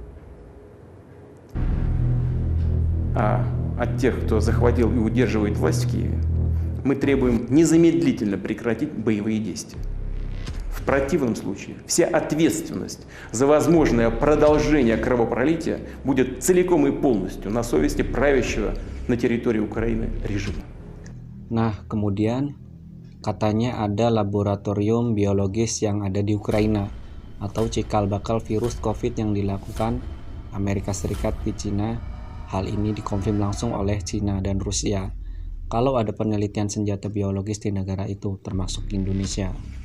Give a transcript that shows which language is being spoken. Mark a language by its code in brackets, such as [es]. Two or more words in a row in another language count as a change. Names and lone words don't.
[ru] А от тех, кто захватил и удерживает власть в Киеве, мы требуем незамедлительно прекратить боевые действия. В противном случае вся ответственность за возможное продолжение кровопролития будет целиком и полностью на совести правящего на территории Украины режима. [id] Nah, kemudian katanya ada laboratorium biologis yang ada di Ukraina atau cikal bakal virus COVID yang dilakukan Amerika Serikat di Cina. Hal ini dikonfirm langsung oleh Cina dan Rusia kalau ada penelitian senjata biologis di negara itu, termasuk Indonesia.